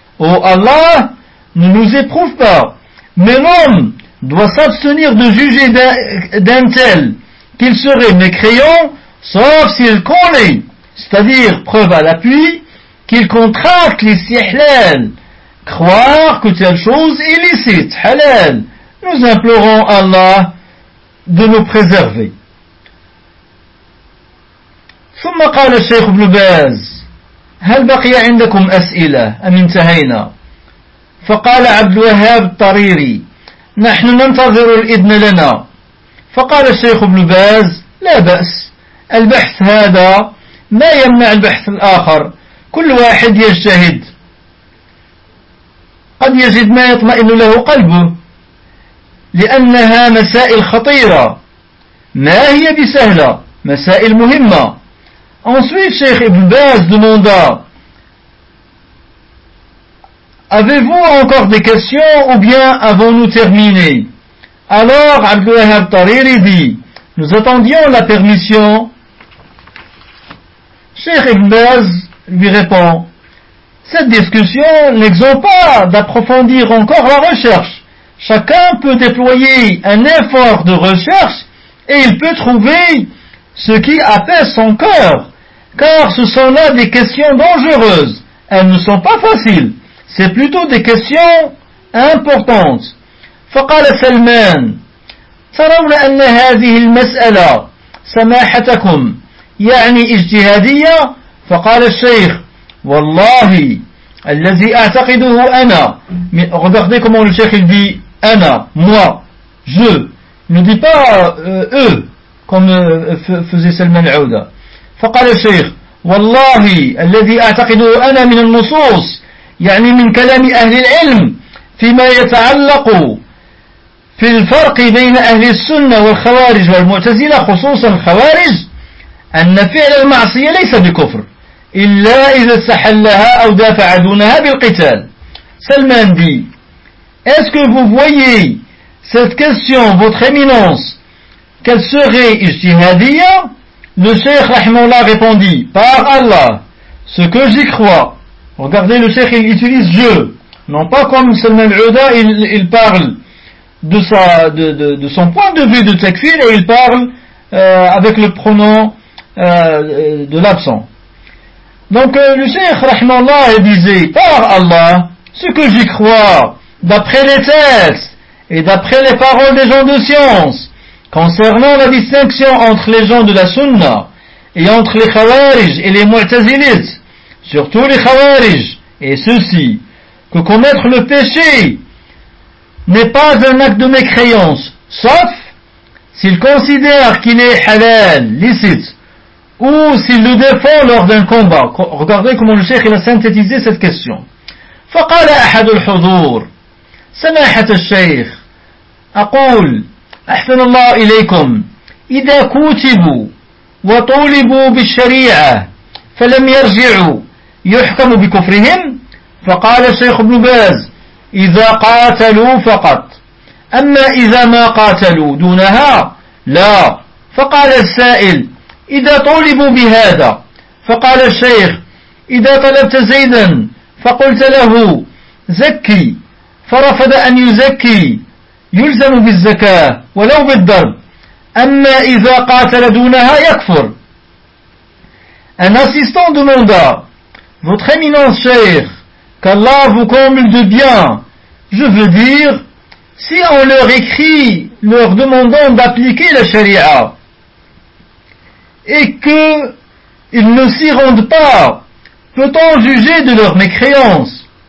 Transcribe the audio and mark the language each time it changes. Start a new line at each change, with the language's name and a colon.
French: Oh Allah, ne nous éprouve pas. Mais l'homme doit s'abstenir de juger d'un tel qu'il serait mécréant, sauf s'il connaît, c'est-à-dire preuve à l'appui, qu'il contracte l'istihlal, croire que telle chose est licite, halal. Nous implorons Allah de nous préserver.
Arabic: ثم قال الشيخ ابن باز هل بقي عندكم أسئلة أم انتهينا فقال عبد الوهاب الطريري نحن ننتظر الإذن لنا. فقال الشيخ ابن باز لا بأس، البحث هذا ما يمنع البحث الآخر، كل واحد يجتهد قد يجد ما يطمئن له قلبه، لأنها مسائل خطيرة ما هي بسهلة، مسائل مهمة.
French: Ensuite, Cheikh Ibn Baz demanda, avez-vous encore des questions ou bien avons-nous terminé? Alors, Abdelwahab Tariri dit, nous attendions la permission. Cheikh Ibn Baz lui répond, cette discussion n'exempte pas d'approfondir encore la recherche. Chacun peut déployer un effort de recherche et il peut trouver ce qui apaise son cœur. Car ce sont là des questions dangereuses. Elles ne sont pas faciles. C'est plutôt des questions importantes.
Arabic: فقال سلمان ترون أن هذه المسألة سماحتكم يعني اجتهادية؟ فقال الشيخ والله الذي أعتقده أنا.
French: Regardez comment le cheikh dit أنا, moi, je. Il ne dit pas eux comme faisait سلمان عودة.
Arabic: فقال الشيخ والله الذي أعتقده أنا من النصوص يعني من كلام أهل العلم فيما يتعلق في الفرق بين أهل السنة والخوارج والمعتزلة خصوصا الخوارج أن فعل المعصية ليس بكفر إلا إذا استحلها أو دافع دونها بالقتال.
French: سلمان دي Est-ce que vous voyez cette question, votre éminence, qu'elle serait ijtihadiyya? Le cheikh Rahmanullah répondit, par Allah, ce que j'y crois, regardez le cheikh, il utilise je, non pas comme Salman Ouda, il parle de son point de vue de takfir et il parle avec le pronom de l'absent. Donc le cheikh Rahmanullah disait, par Allah, ce que j'y crois, d'après les textes et d'après les paroles des gens de science, concernant la distinction entre les gens de la Sunna et entre les Khawarij et les Mu'tazilites, surtout les Khawarij, et ceci, que commettre le péché n'est pas un acte de mécréance, sauf s'ils considèrent qu'il est halal, licite, ou s'ils le défendent lors d'un combat. Regardez comment le cheikh il a synthétisé cette question.
Arabic: فقال أحد الحضور سماحة الشيخ أقول أحسن الله إليكم إذا كتبوا وطولبوا بالشريعة فلم يرجعوا يحكم بكفرهم. فقال الشيخ ابن باز إذا قاتلوا فقط، أما إذا ما قاتلوا دونها لا. فقال السائل إذا طولبوا بهذا. فقال الشيخ إذا طلبت زيدا فقلت له زكي فرفض أن يزكي يلزم بالزكاة ولو بالضرب، أما إذا قاتل دونها يكفر.
French: Un assistant demanda, votre éminence cheikh, qu'Allah vous comble de bien, je veux dire, si on leur écrit leur demandant d'appliquer la sharia et qu'ils ne s'y rendent pas, peut-on juger de leur mécréance?